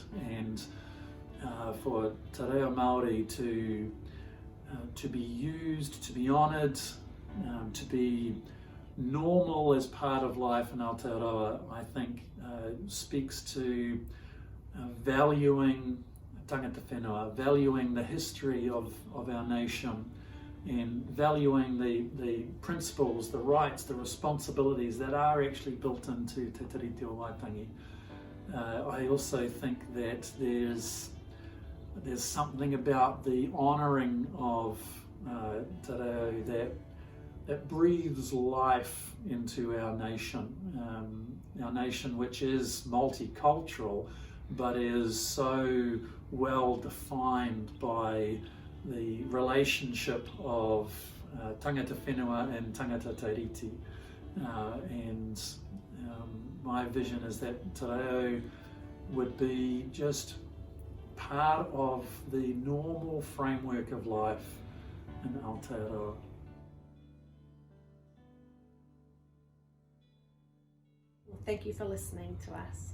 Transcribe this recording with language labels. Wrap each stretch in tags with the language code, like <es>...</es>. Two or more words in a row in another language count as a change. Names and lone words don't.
<en>And for Te Reo Māori to be used, to be honoured, to be normal as part of life in Aotearoa, I think speaks to valuing</en> <mi>tangata whenua,</mi> <en>valuing the history of our nation, and valuing the principles, the rights, the responsibilities that are actually built into Te Tiriti o Waitangi. I also think that there's something about the honouring of Te Reo that breathes life into our nation which is multicultural, but is so well defined by the relationship of</en> <mi>tangata whenua</mi> <en>and</en> <mi>tangata tairiti.</mi> <en>And my vision is that Te Reo would be just part of the normal framework of life in Aotearoa. Well, thank you for listening to us.</en>